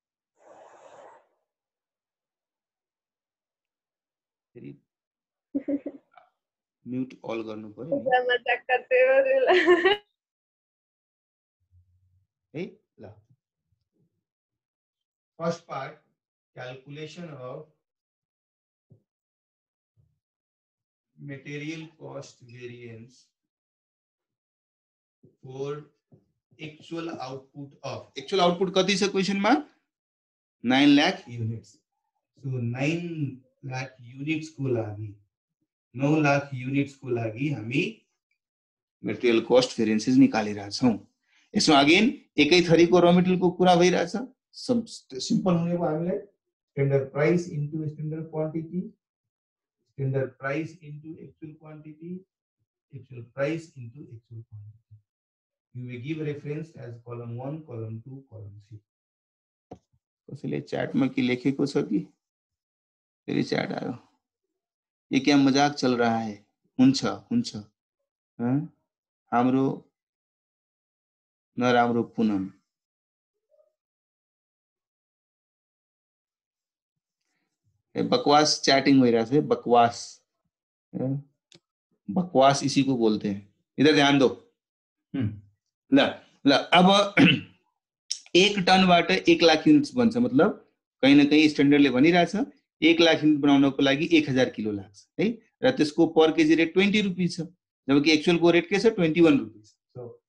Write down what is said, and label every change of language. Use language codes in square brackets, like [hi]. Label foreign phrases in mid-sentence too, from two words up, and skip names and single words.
[en] फेरि mute all [ne] गर्नु पर्यो नि है ल [en] first part calculation of material cost variance for actual [ne] output कति छ क्वेशन मा 9 लाख युनिट्स सो 9 लाख युनिट्स को लागि 9 लाख युनिट्स को लागि हामी [en] material cost variances [ne] निकालिरहेका छौं यसमा अगेन एकै थरीको र मेटेरियल को कुरा भइरहेछ सिम्पल हुने भयो हामीलाई [en] standard price into standard quantity standard price into actual quantity, actual price into actual quantity. You may give reference as column 1, column 2, column 3. [ne] कसैले चैट में के लेखेको छ कि फेरि चैट आयो [hi] ये क्या मजाक चल रहा है [ne] हुन्छ हुन्छ हाम्रो नराम्रो पुनम [hi] बकवास चैटिंग हो रहा है बकवास बकवास इसी को बोलते हैं इधर ध्यान दो [ne] ल ल अब 1 टन बाट 1 लाख युनिट्स बन्छ मतलब [hi] कहीं न कहीं [ne] स्ट्यान्डर्डले भनिरहेछ 1 लाख युनिट बनाउनको लागि 1000 किलो लाग्छ है र त्यसको [en] per kg rate [ne] 20 रुपैयाँ छ जबकि एक्चुअल को रेट के छ 21 रुपैयाँ सो